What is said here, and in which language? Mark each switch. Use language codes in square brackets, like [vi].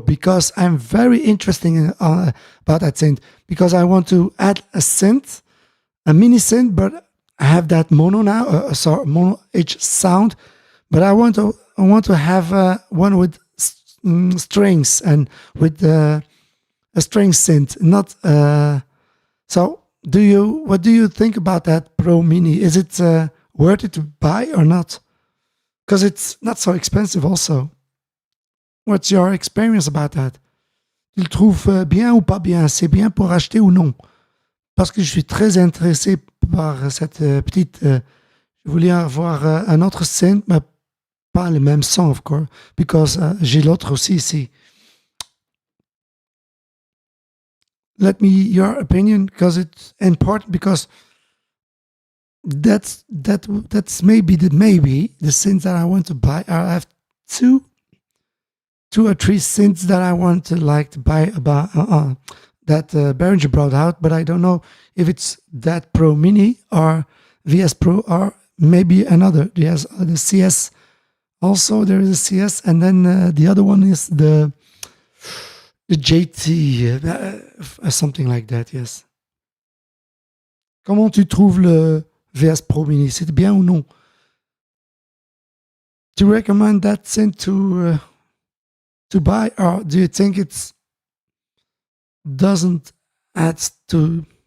[en] Because I'm very interested about that synth, because I want to add a synth, a mini synth, but I have that mono now, mono H sound, but I want to have one with strings and with a string synth. Not so. What do you think about that Pro Mini? Is it worth it to buy or not? Because it's not so expensive also. What's your experience about that? [fr] Tu le trouves bien ou pas bien? C'est bien pour acheter ou non? Parce que je suis très intéressé par cette petite... je voulais avoir un autre synth, mais pas le même son, [en] of course, because [fr] j'ai l'autre aussi ici. [en] Let me your opinion, because it's important, because that's maybe the synths that I want to buy. I have two or three synths that I want to buy about that Behringer brought out, but I don't know if it's that Pro Mini or VS Pro or maybe another. There's the CS. Also, there is a CS, and then the other one is the JT, something like that. Yes. [fr] Comment tu trouves le VS Pro Mini? C'est bien ou non? [en] Do you recommend that synth to buy, or do you think it doesn't add to?